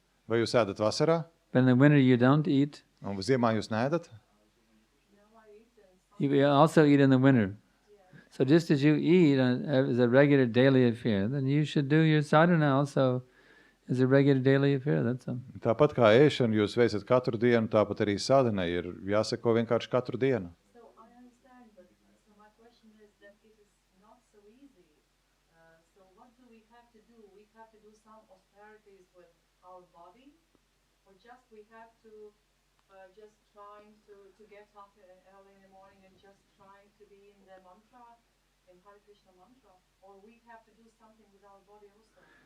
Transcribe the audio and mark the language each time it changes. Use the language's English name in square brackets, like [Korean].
[Latvian] Vai jūs ēdat vasarā? [English] But in the winter you don't eat? [Latvian] Un ziemā jūs neēdat? [English] You also eat in the winter. So just as you eat as a regular daily affair, then you should do your sadhana also as a regular daily affair, that's all. [Latvian] Tāpat kā ēšanu jūs veicat katru dienu, tāpat arī sadhanai ir jāseko vienkārši katru dienu. [English] So I understand, but so my question is that it is not so easy. So what do we have to do? We have to do some austerities with our body, or just we have to just trying to get up early in the morning and just trying to be in the mantra, in Hare Krishna mantra, or we have to do something with our body also.